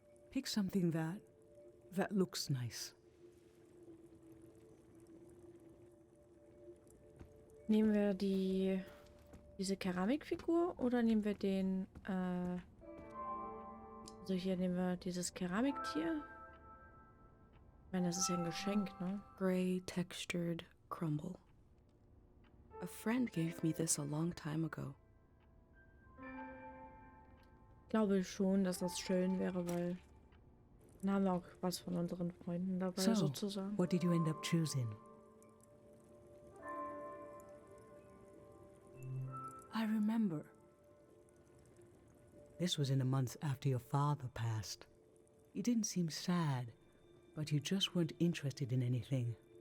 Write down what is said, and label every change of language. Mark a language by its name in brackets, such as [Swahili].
[English] Pick something that looks nice. [German] Nehmen wir diese Keramikfigur oder nehmen wir den, also hier nehmen wir dieses Keramiktier. Ich meine, das ist ja ein Geschenk, ne? [English] Gray textured crumble. A friend gave me this a long time ago. [German] Ich glaube schon, dass das schön wäre, weil dann haben wir auch was von unseren Freunden dabei, [English] So, [German] sozusagen. [English] what did you end up choosing? I remember. This was in the months after your father passed. You didn't seem sad, but you just weren't interested in anything.